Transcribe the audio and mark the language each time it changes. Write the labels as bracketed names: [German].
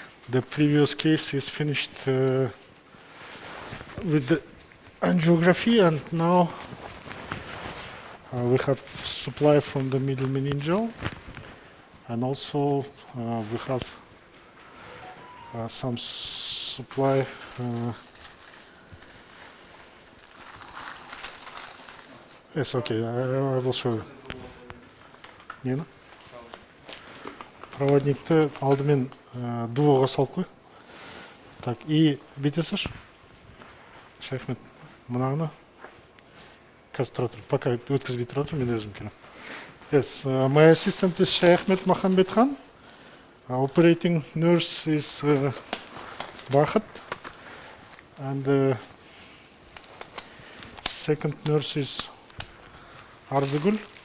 [English] The previous case is finished with the angiography, and now we have supply from the middle meningeal, and also we have some supply it's okay, I will show you. [Kazakh] Нені? Проводникті алдымен дуоға салып қой. [Russian] Так, и [Kazakh] бүйтесіз. Шайхмет, мынаны қазір тұра тұр. Пока өткізбей тұра тұр, мен өзім келем. [English] Yes, my assistant is Шайхмет Махамбетхан. Operating nurse is Бахат. And second nurse is Arzagul.